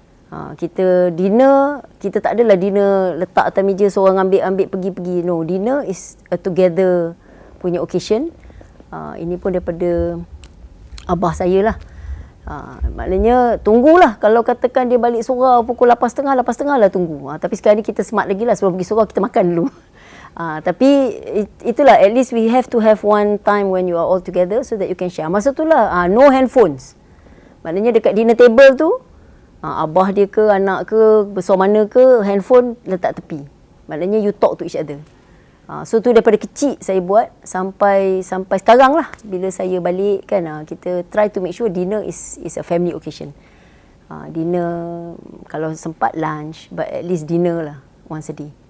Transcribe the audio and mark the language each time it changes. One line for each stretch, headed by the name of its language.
Malay: Kita dinner, kita tak adalah dinner letak atas meja seorang ambil pergi-pergi.
English: No, dinner is a together
Malay: punya
English: occasion.
Malay: Ini pun daripada abah saya lah. Maknanya tunggulah, kalau katakan dia balik surau pukul 8.30, 8.30 lah tunggu. Tapi sekarang ni kita smart lagi lah, sebelum pergi surau kita makan dulu. Tapi itulah,
English: at least we have to have one time when you are all together so that you can share.
Malay: Masa tu lah, no handphones. Maknanya dekat dinner table tu, abah dia ke, anak ke, besar mana ke, handphone letak tepi. Maknanya
English: you talk to each other.
Malay: So tu daripada kecil saya buat sampai sekarang lah. Bila saya balik kan, kita
English: try to make sure dinner is a family occasion. Dinner,
Malay: kalau sempat
English: lunch, but at least dinner lah once a day.